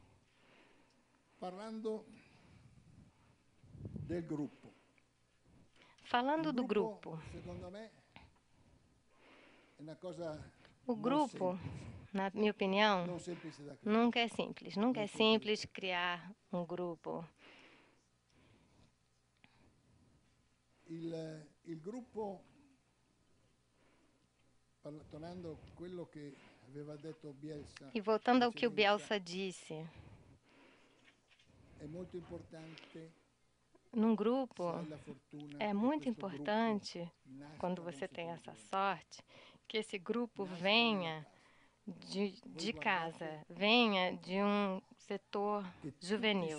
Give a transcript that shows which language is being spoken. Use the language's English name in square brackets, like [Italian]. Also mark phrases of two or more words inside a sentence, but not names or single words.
[Portuguese] Falando do grupo, o grupo, na minha opinião, nunca é simples. Nunca é simples criar um grupo. [Italian] Il gruppo, [Portuguese] E voltando ao que o Bielsa disse, num grupo é muito importante, quando você tem essa sorte, que esse grupo venha de casa, venha de um setor juvenil.